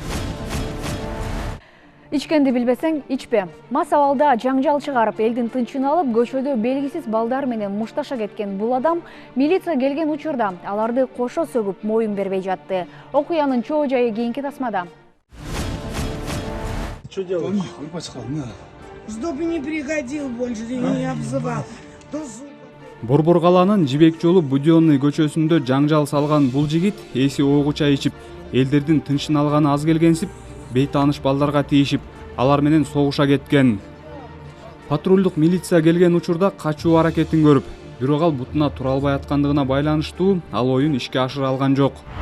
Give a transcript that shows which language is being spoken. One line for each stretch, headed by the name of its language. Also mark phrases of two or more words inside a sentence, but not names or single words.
Kyrgyz: Ичкенди билбесең, ичпе. Мас абалда жаңжал чыгарып, элдин тынчын алып, көчөдө белгисиз балдар менен мушташа кеткен бул адам милиция келген учурда аларды кошо сөгүп моюн бербей жатты. Окуянын чоо жайы кийинки тасмада.
Russian: Что делаешь? Чтобы не приходил больше, ты не обзывал.
Kyrgyz: Борбор калаанын Жибек жолу Будённый көчөсүндө жаңжал салган бул жигит эси огуча ичип, элдердин тынчын алганы аз келгенсип, бейтааныш балдарга тийишип, алар менен согуша кеткен. Патрулдук милиция келген учурда качуу аракетин көрүп, бирок ал бутуна тура албай аткандыгына байланыштуу ал оюн ишке ашыра алган жок.